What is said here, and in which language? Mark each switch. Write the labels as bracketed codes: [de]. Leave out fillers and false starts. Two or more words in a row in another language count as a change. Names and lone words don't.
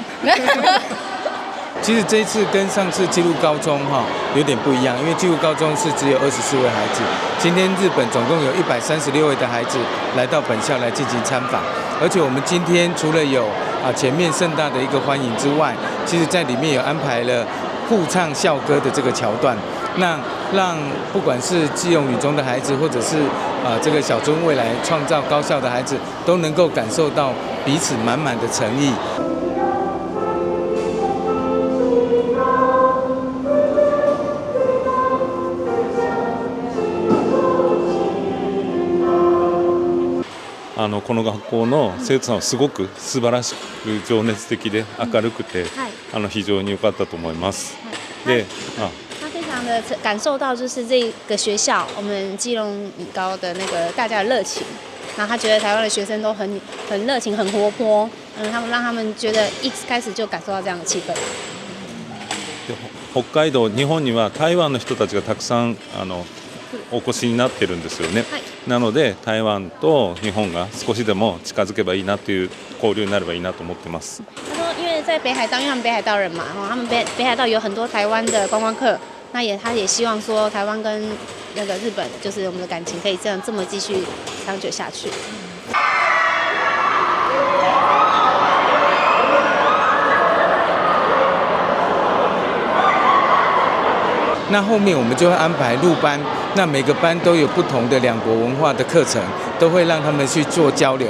[zh] 其实这一次跟上次纪录高中有点不一样，因为纪录高中是只有24位孩子，今天日本总共有136位的孩子来到本校来进行参访，而且我们今天除了有前面盛大的一个欢迎之外，其实在里面有安排了互唱校歌的这个桥段，那让不管是基隆女中的孩子，或者是这个小樽未来创造高校的孩子，都能够感受到彼此满满的诚意。 [ja] この学校の生徒さんはすごく素晴らしく情熱的で明るくて、非常に良かったと思います。で、 [zh] 他非常常的感受到就是这个学校，我们基隆女高的那个大家的热情，然后他觉得台湾的学生都很热情、很活泼，他们让他们觉得一开始就感受到这样的气氛。 [ja] 北海道、日本には台湾の人たちがたくさんお越しになってるんですよね。なので台湾と日本が少しでも近づけばいいなという交流になればいいなと思ってます。 [zh] 他说，因为在北海道，因为他们北海道人嘛，他们北海道有很多台湾的观光客，那他也希望说台湾跟那个日本，就是我们的感情可以这么继续长久下去。那后面我们就会安排入班，那每个班都有不同的两国文化的课程，都会让他们去做交流。